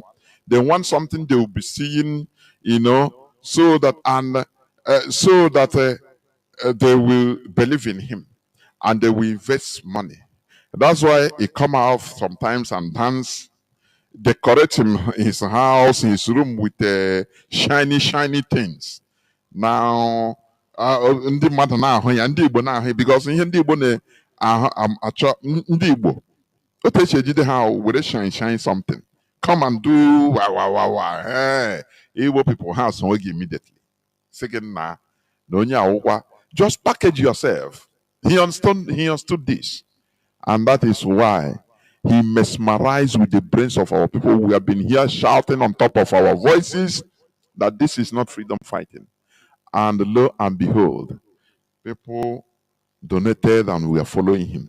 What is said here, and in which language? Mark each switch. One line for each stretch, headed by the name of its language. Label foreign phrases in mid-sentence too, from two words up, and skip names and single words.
English: They want something they will be seeing, so that they will believe in him and they will invest money. That's why he come out sometimes and dance, decorate his house, his room with shiny things. Now,
Igbo: ndị mmadụ na-ahụ ya, ndị Igbo na-ahụ ya, because ihe ndị Igbo na-achọ ndị Igbo otu esi ejide ha were
English: shine something. Come and do wow. Hey, Igbo people have some immediately. Second,
Igbo: na onye awụkwa,
English: just package yourself. He understood this. And that is why he mesmerized with the brains of our people. We have been here shouting on top of our voices that this is not freedom fighting. And lo and behold, people donated and we are following him.